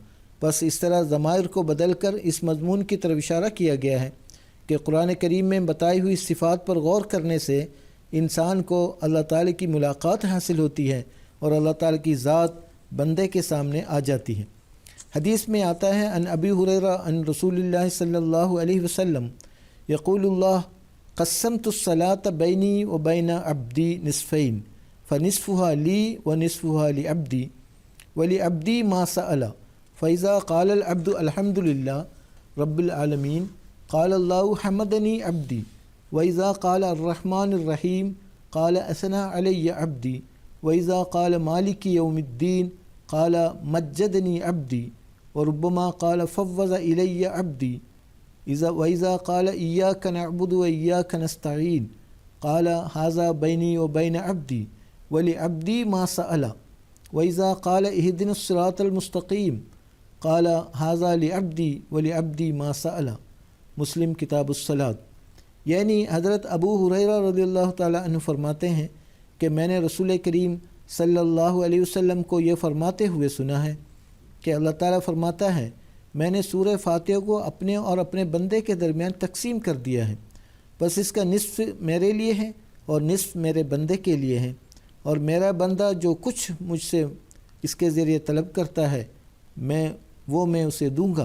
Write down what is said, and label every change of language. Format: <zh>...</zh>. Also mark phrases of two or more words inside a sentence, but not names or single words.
<ur>بس اس طرح ضمائر کو بدل کر اس مضمون کی طرف اشارہ کیا گیا ہے کہ قرآن کریم میں بتائی ہوئی صفات پر غور کرنے سے انسان کو اللہ تعالیٰ کی ملاقات حاصل ہوتی ہے اور اللہ تعالیٰ کی ذات بندے کے سامنے آ جاتی ہے۔ حدیث میں آتا ہے</ur> <ar>ان ابی ہریرہ ان رسول اللہ صلی اللہ علیہ وسلم یقول اللہ قسمت الصلاة بینی و بین عبدی نصفین فنصفها لی ونصفها لعبدی ولعبدی ما سأل فإذا قال العبد الحمد لله رب العالمين قال الله حمدني عبدي وإذا قال الرحمن الرحيم قال أثنى علي عبدي وإذا قال مالك يوم الدين قال مجدني عبدي وربما قال فوض إلي عبدي وإذا قال إياك نعبد وإياك نستعين قال هذا بيني وبين عبدي ولعبدي ما سأل وإذا قال اهدنا الصراط المستقيم قال هذا لعبدي ولعبدي ما سأل.</ar> <ur>مسلم کتاب الصلاۃ. یعنی حضرت ابو ہریرہ</ur> <ar>رضی اللہ تعالیٰ عنہ</ar> <ur>فرماتے ہیں کہ میں نے رسول کریم</ur> <ar>صلی اللہ علیہ وسلم</ar> <ur>کو یہ فرماتے ہوئے سنا ہے کہ اللہ تعالیٰ فرماتا ہے میں نے سورہ فاتحہ کو اپنے اور اپنے بندے کے درمیان تقسیم کر دیا ہے، بس اس کا نصف میرے لیے ہے اور نصف میرے بندے کے لیے ہے، اور میرا بندہ جو کچھ مجھ سے اس کے ذریعے طلب کرتا ہے میں اسے دوں گا.</ur>